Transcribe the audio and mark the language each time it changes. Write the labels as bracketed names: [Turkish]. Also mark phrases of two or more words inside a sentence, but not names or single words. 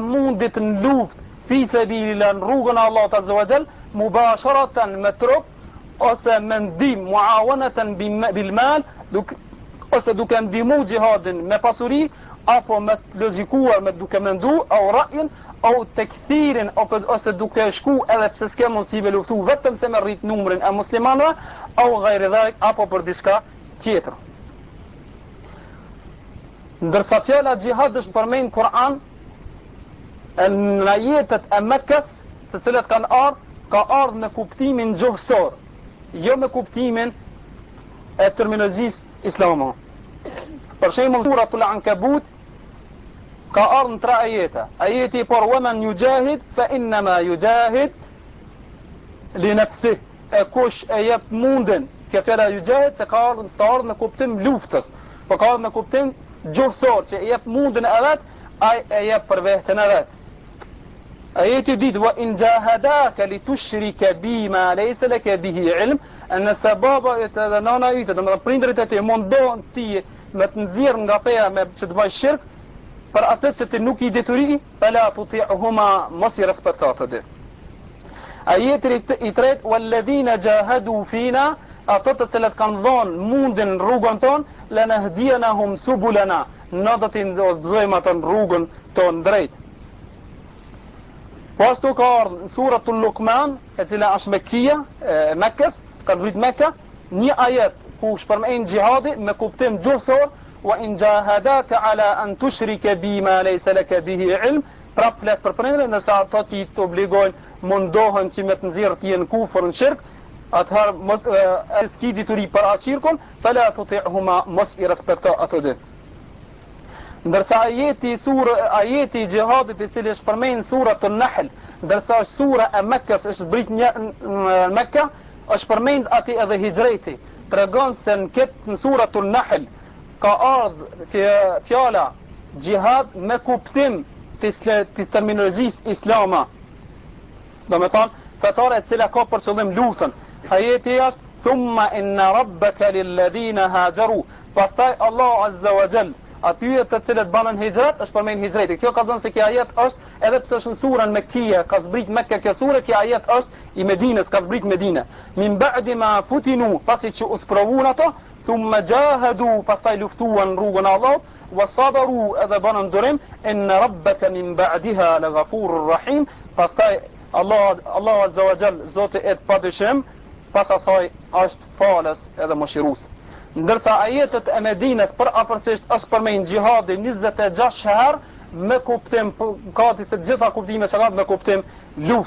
[Albanian] mundit në luftë [Arabic] في سبيل الله [Albanian] në rrugën e Allahut [Arabic] عز وجل, [Albanian] mubasharatan me trup ose me ndim, [Arabic] معاونة بالمال, [Albanian] ose duke ndihmu gjihadin me pasuri, apo me logjikuar, me duke mendu, [Arabic] أو رأي، أو تكثير, [Albanian] ose duke shku edhe pse s'ke mundësi me luftu vetëm se me rrit numrin e muslimanëve, [Arabic] أو غير ذلك, [Albanian] apo për diçka tjetër. Ndërsa fjala gjihad është përmend në Kur'an në ajetet e Mekkës, të cilat kanë ardhur, ka ardhur me kuptimin gjuhësor, jo me kuptimin e terminologjisë islame. Për shembull, suratul Ankabut ka ardhur në 3 ajete. Ajeti i parë, [Arabic] "ومن يجاهد فإنما يجاهد لنفسه." [Albanian] E kush e jep mundin, kjo fjala yujahid se ka ardhur në kuptim luftës, po ka ardhur në kuptim gjuhësor që e jep mundin e vet, ai e jep për veten e vet. Ajeti dytë, [Arabic] "وإن جاهداك لتشرك بما ليس لك به علم", [Albanian] nëse baba yt edhe nana yt, domethënë prindërit e tij mundohen ti me të nxjerr nga feja me që të bëj shirk për atë që ti nuk i deturi, [Arabic] فلا تطعهما, [Albanian] mos i respekto atë. Ajeti i tretë, [Arabic] "والذين جاهدوا فينا", [Albanian] ato të cilët kanë dhënë mundin në rrugën tonë, [Arabic] لنهدينهم سبلنا, [Albanian] ne do t'i udhëzojmë atë në rrugën tonë drejt. Po ashtu ka ardhur në suratul Luqman, e cila është Mekkia, Mekkës, ka zbrit Mekka, një ajet ku shpërmend gjihadi me kuptim gjuhësor, [Arabic] "وإن جاهداك على أن تشرك بما ليس لك به علم", [Albanian] prap flet për prindërin, nëse ato ti të obligojnë, mundohen që me të nxjerrë ti në kufër në shirk, atëherë mos s'ki dituri për atë shirkun, [Arabic] فلا تطعهما, [Albanian] mos i respekto ato dy. Ndërsa ajeti i gjihadit i cili është përmend në suratul Nahl, ndërsa është sura e Mekkës, është zbrit në Mekka, është përmend aty edhe hijreti. Tregon se në suratul Nahl ka ardhur fjala gjihad me kuptim të terminologjisë islama. Do me thonë, fetare e cila ka për qëllim luftën. Ajeti është, [Arabic] ثم إن ربك للذين هاجروا. [Albanian] Pastaj Allah [Arabic] عز وجل, [Albanian] atyre të cilët banën hijrat, është përmend hijreti. Kjo ka thënë se kjo ajet është, edhe pse është në surën Mekkie, ka zbrit Mekke kjo sure, kjo ajet është i Medinës, ka zbrit Medinë. [Arabic] من بعد ما فتنوا, [Albanian] pasi që u sprovun ato, [Arabic] ثم جاهدوا, [Albanian] pastaj luftuan rrugën e Allahut, [Arabic] وصبروا, [Albanian] edhe banën durim, [Arabic] إن ربك من بعدها لغفور رحيم. [Albanian] Pastaj Allah [Arabic] عز وجل, [Albanian] Zoti et padyshim, pas asaj është falës edhe mëshirues. Ndërsa ajetet e Medinës për afërsisht është përmend xhihadi 26 herë me kuptim, ka se gjitha kuptimet që ka me kuptim luftë.